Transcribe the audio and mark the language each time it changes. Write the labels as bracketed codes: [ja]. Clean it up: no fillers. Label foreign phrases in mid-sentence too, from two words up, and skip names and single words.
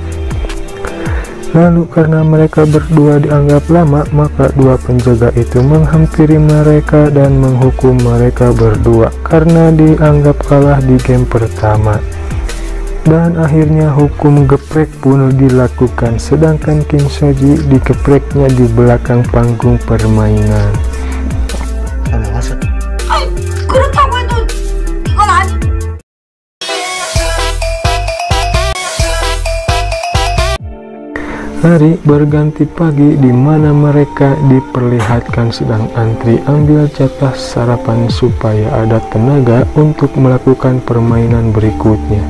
[id] Lalu karena mereka berdua dianggap lama, maka dua penjaga itu menghampiri mereka dan menghukum mereka berdua karena dianggap kalah di game pertama. Dan akhirnya hukum geprek pun dilakukan, sedangkan Kim So-ji digepreknya di belakang panggung permainan. [ko] 아이, 그렇다고 해도 이건 아니. [id] Hari berganti pagi di mana mereka diperlihatkan sedang antri ambil jatah sarapan supaya ada tenaga untuk melakukan permainan berikutnya.